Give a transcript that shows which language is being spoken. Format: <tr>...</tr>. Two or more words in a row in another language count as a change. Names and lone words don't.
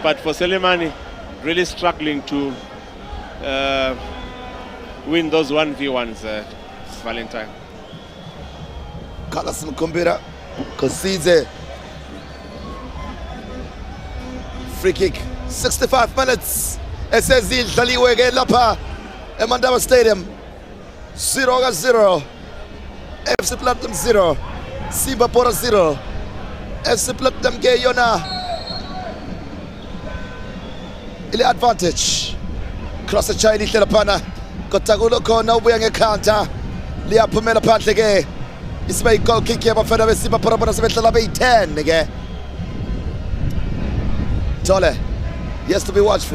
<en>But for Selemani, really struggling to win those 1v1s, Valentine. Carlos Mkumbira concedes a free kick.</en> <nd>65 minutes. SSD idlaliwe ke lapha eMandaba Stadium. 0-0. FC Platinum 0. Simba Bhora 0. FC Platinum ke yona ile advantage. Cross echayini ihle laphana. Kodwa kulo khona ubuya ngecounter. Liyaphumela phandle ke. Isiba i-goal kick yabafana beSimba Bhora bona sebehlala beyi-10 ke.</nd> <en>Tole. He has to be watchful.</en>